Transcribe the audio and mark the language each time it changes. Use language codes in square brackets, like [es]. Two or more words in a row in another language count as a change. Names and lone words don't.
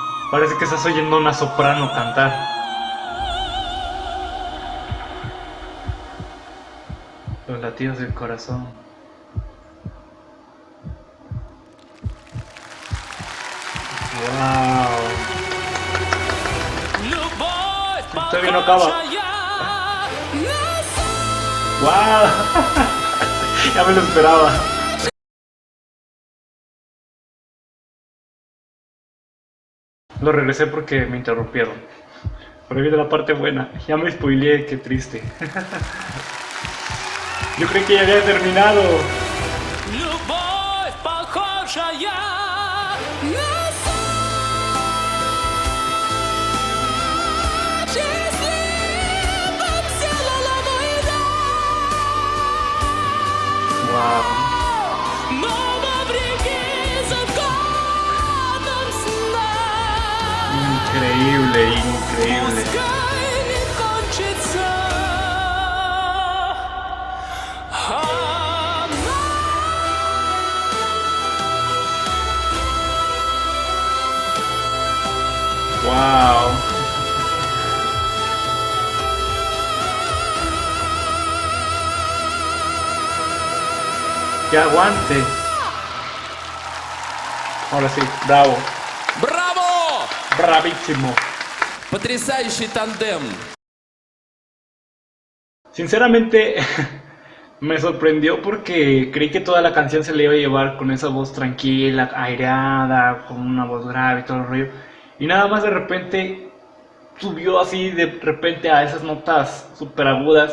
[es] Parece que estás oyendo a una soprano cantar. Los latidos del corazón. Wow. [ru] Любовь [es] Todavía no acaba. [ru] похожая на сон. [es] Wow. Ya me lo esperaba. Lo regresé porque me interrumpieron. Pero viene la parte buena. Ya me spoileé, qué triste. Yo creí que ya había terminado. [ru] Любовь похожая на сон. Счастливым сделала мой дом. [es] Wow. [ru] Но вопреки законам сна. [es] Increíble, increíble. [ru] Пускай не кончится она. [es] Wow. Que aguante. Ahora sí, bravo. [ru] Браво! [es] Bravísimo. [ru] Потрясающий тандем. [es] Sinceramente, me sorprendió porque creí que toda la canción se le iba a llevar con esa voz tranquila, aireada, con una voz grave y todo el rollo. Y nada más de repente subió así de repente a esas notas súper agudas.